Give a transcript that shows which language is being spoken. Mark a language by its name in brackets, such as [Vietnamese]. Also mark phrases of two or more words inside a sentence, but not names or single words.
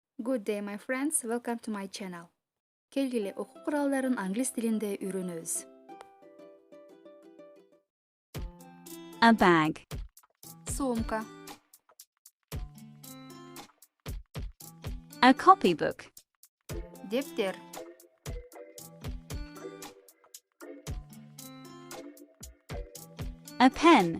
[English] Good day, my friends. Welcome to my channel. [Kyrgyz] Келгиле окуу куралдарын англис тилинде үйрөнөбүз. [English] A bag. [Kyrgyz] Сумка. [English] A copybook. [Kyrgyz] Дептер. [English] A pen.